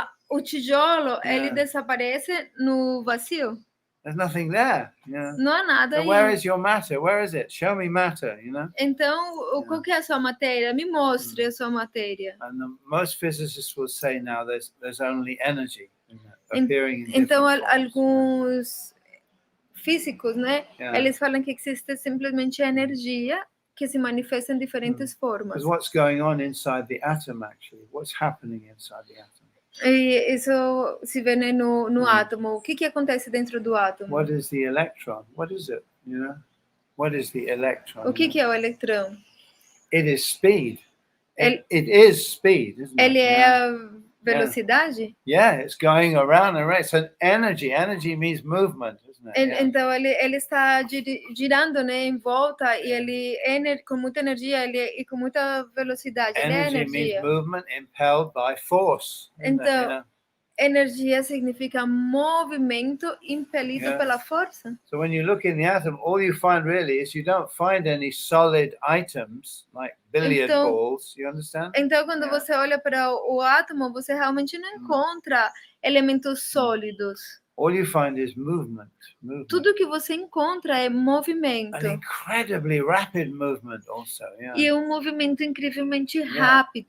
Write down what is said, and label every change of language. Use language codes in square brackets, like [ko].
[pt] O tijolo ele desaparece no vazio. [en] There's nothing there. [pt] Não há nada aí. [en] Where is your matter? Where is it? Show me matter. [pt] Então, qual que é a sua matéria? Me mostre a sua matéria. [en] And most physicists will say now there's only energy appearing in [pt] então, [en] different forms. [pt] Alguns físicos, né? Eles falam que existe simplesmente energia que se manifesta em diferentes formas. [en] Because what's going on inside the atom actually? What's happening inside the atom? [pt] E isso se vê no átomo. O que acontece dentro do átomo? [en] What is the electron? What is it? What is the electron? [pt] O que é o electrão? [en] It is speed. It is speed, isn't it? [pt] Ele é a velocidade? [en] Yeah, it's going around and around. So energy. Energy means movement, isn't it? [pt] Então ele está girando, né, em volta e ele com muita energia e com muita velocidade. [en] Energy means movement impelled by force. [pt] Então energia significa movimento impelido pela força. [en] So when you look in the atom, all you find really is you don't find any solid items like billiard balls. You understand? [pt] Então quando você olha para o átomo, você realmente não encontra elementos sólidos. [en] All you find is movement. [pt] Tudo que você encontra é movimento. [en] An incredibly rapid movement also. [pt] E um movimento incrivelmente rápido.